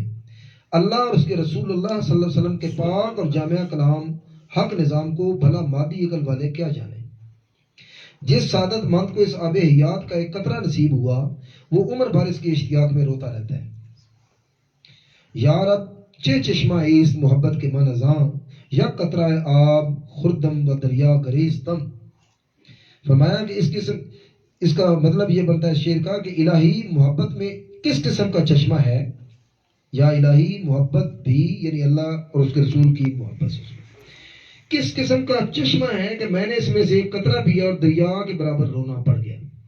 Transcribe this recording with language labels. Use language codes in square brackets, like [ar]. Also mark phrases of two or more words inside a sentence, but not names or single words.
[ur] اللہ اور اس کے رسول اللہ [ar] صلی اللہ علیہ وسلم [ur] کے پاک اور جامع کلام حق نظام کو بھلا مادی عقل والے کیا جانیں۔ جس سعادت مند کو اس آب حیات کا ایک قطرہ نصیب ہوا وہ عمر بھر اس کی اشتیاق میں روتا رہتا ہے۔ [fa] یا رب چے چشمہ ایست محبت کے من ازاں، یا قطرہ آب خردم و دریا گریز دم۔ [ur] فرمایا کہ اس کا مطلب یہ بنتا ہے شعر کا کہ الہی محبت میں کس قسم کا چشمہ ہے، یا الہی محبت بھی یعنی اللہ اور اس کے رسول کی محبت سے کس قسم کا چشمہ ہے کہ میں نے اس میں سے ایک قطرہ پیا اور دریا کے برابر رونا پڑ گیا۔